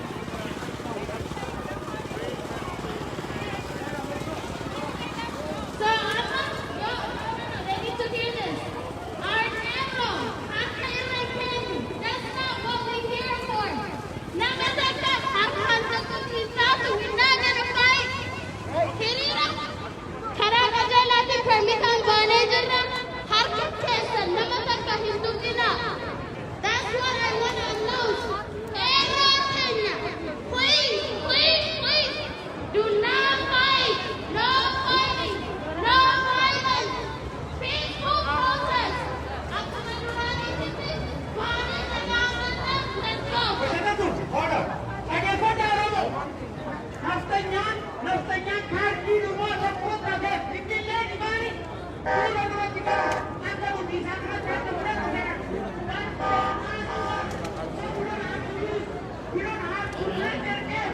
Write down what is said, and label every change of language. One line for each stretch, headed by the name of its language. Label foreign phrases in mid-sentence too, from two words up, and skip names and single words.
English: So they need to hear this. Our narrow, that's not what we're here for. We're not gonna fight.
Oromo: Hiriira. Karaa qajeelaatiin permitaan baanee jirra. Harka keessan nama takka hin dubbina.
English: That's what I want to announce. Please, please, please, do not fight. No fighting. No violence. Peaceful protest. Let's go. Order.
Oromo: Dhaggeeffadhaa Oromoo. Naftanyaa kaardii dhumaa tokko taatee Finfinnee dhibaanii fuula duratti gara akka hundiisaa kanatti akka fudhatu jedha.
English: We don't have to let them in.